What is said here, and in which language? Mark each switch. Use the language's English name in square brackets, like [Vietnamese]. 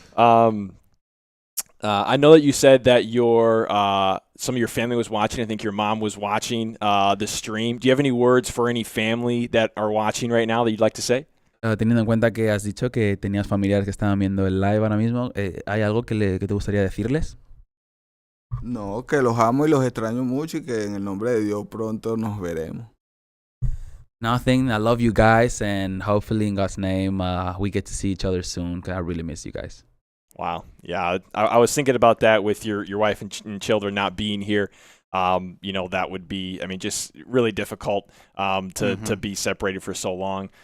[English] I know that you said that some of your family was watching. I think your mom was watching the stream. Do you have any words for any family that are watching right now that you'd like to say? [Spanish] Teniendo en cuenta que has dicho que tenías familiares que estaban viendo el live ahora mismo, ¿hay algo que te gustaría decirles? No, que los amo y los extraño mucho y que en el nombre de Dios pronto nos veremos. [English] Nothing. I love you guys, and hopefully in God's name we get to see each other soon, because I really miss you guys. Wow. Yeah, I was thinking about that with your wife and children not being here. That would be, just really difficult to be separated for so long.